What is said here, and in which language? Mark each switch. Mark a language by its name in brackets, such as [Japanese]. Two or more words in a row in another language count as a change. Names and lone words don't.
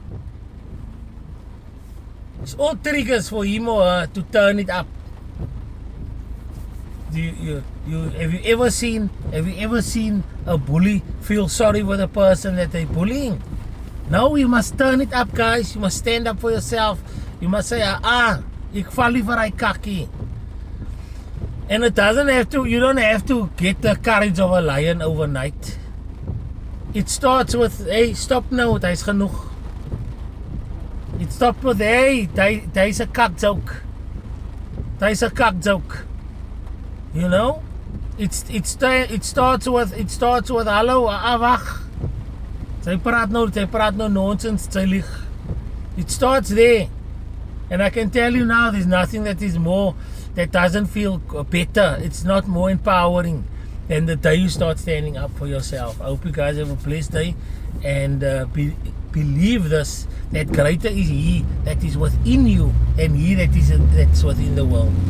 [English] It's all triggers for him or her to turn it up. Have you ever seen a bully feel sorry for the person that they're bullying? No, you must turn it up, guys. You must stand up for yourself. You must say, [Afrikaans] ek val nie vir hy kakkie. [English] And it doesn't have to, you don't have to get the courage of a lion overnight. It starts with, hey, [Afrikaans] stop nou, hy's genoeg. [English] It stops with, [Afrikaans] hey, hy's 'n kak joke. Hy's 'n kak joke. [English] You know, it starts with [Afrikaans] hallo, wag. Sy praat nou nonsense, sy lieg. [English] It starts there. And I can tell you now, there's nothing that doesn't feel better. It's not more empowering than the day you start standing up for yourself. I hope you guys have a blessed day, and believe this, that greater is He that is within you than he that's within the world.